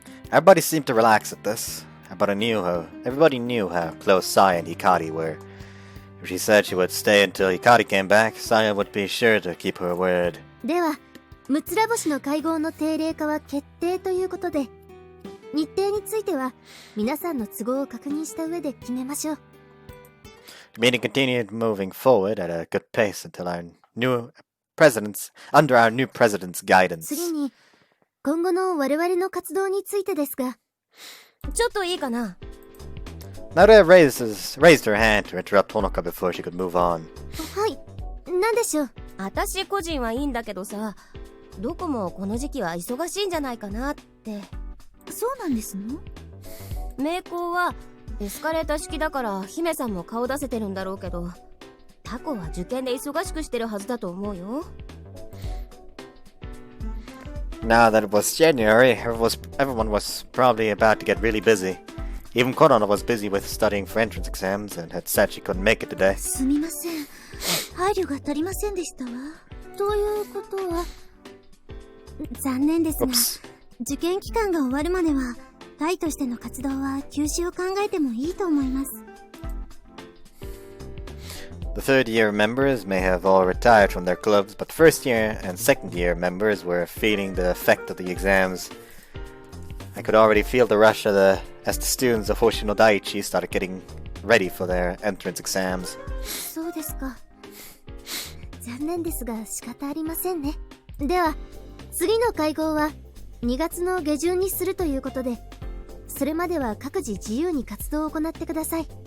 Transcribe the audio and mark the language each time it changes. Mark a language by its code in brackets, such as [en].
[en] Everybody seemed to relax at this. Everybody knew how close Saya and Hikari were. If she said she would stay until Hikari came back, Saya would be sure to keep her word. [ja] では、むつら星の会合の定例化は決定ということで、日程については皆さんの都合を確認した上で決めましょう。 [en] The meeting continued moving forward at a good pace until under our new president's guidance. [ja] 次に、今後の我々の活動についてですが、ちょっといいかな。 [en] Naruto raised her hand to interrupt Honoka before she could move on. [ja] はい、なんでしょう。私個人はいいんだけどさ、どこもこの時期は忙しいんじゃないかなって。そうなんですの？名工はエスカレーター式だから姫さんも顔出せてるんだろうけど、タコは受験で忙しくしてるはずだと思うよ。 [en] Now that it was January, everyone was probably about to get really busy. Even Konoha was busy with studying for entrance exams and had said she couldn't make it today. [ja] すみません。配慮が足りませんでしたわ。ということは、残念ですが、 [en] Oops. [ja] 受験期間が終わるまでは、隊としての活動は休止を考えてもいいと思います。 [en] The third year members may have all retired from their clubs, but the first year and second year members were feeling the effect of the exams. I could already feel the rush as the students of Hoshino Daiichi started getting ready for their entrance exams. [ja] そうですか。残念ですが仕方ありませんね。では、次の会合は2月の下旬にするということで、それまでは各自自由に活動を行ってください。